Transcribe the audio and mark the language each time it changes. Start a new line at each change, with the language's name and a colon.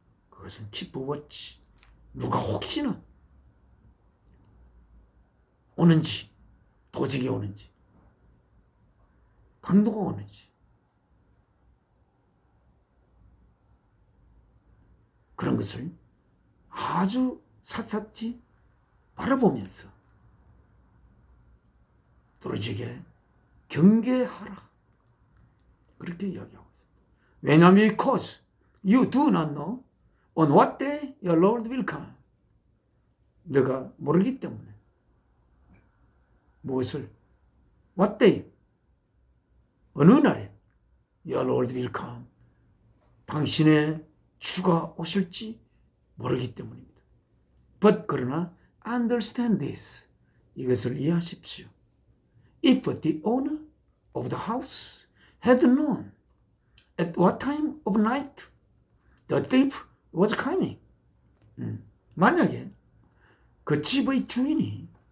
Korean: 그것은
English: keep watch,
Korean: 누가 혹시나 오는지, 도적이 오는지, 강도가 오는지, 그런 것을 아주 샅샅이 바라보면서 도적에게 경계하라, 그렇게 이야기하고 있습니다. 왜냐하면
English: because you do not know on what day your Lord will come.
Korean: 너가 모르기 때문에 무엇을,
English: what day,
Korean: 어느 날에
English: your Lord will come,
Korean: 당신의 주가 오실지 모르기 때문입니다.
English: But
Korean: 그러나
English: understand this,
Korean: 이것을 이해하십시오.
English: If the owner of the house had known at what time of night the thief was coming,
Korean: 만약에 그 집의 주인이